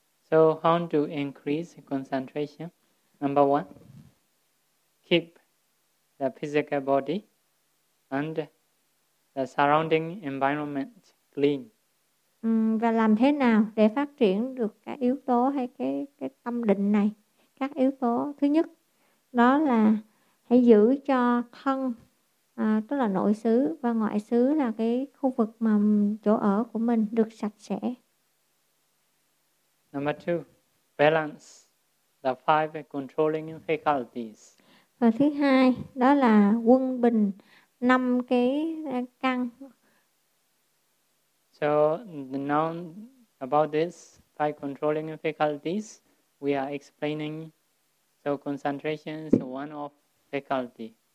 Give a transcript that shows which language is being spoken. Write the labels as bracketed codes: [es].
[en] So how to increase concentration? Number one, keep the physical body and the surrounding environment clean. [vi] Và làm thế nào để phát triển được các yếu tố hay cái tâm định này? Các yếu tố thứ nhất đó là hãy giữ cho thân, tức là nội xứ và ngoại xứ là cái khu vực mà chỗ ở của mình được sạch sẽ. [en] Number two, balance the five controlling faculties. [vi] Và thứ hai đó là quân bình năm cái căn. [en] So now about this five controlling faculties, we are explaining. So concentration is one of faculty.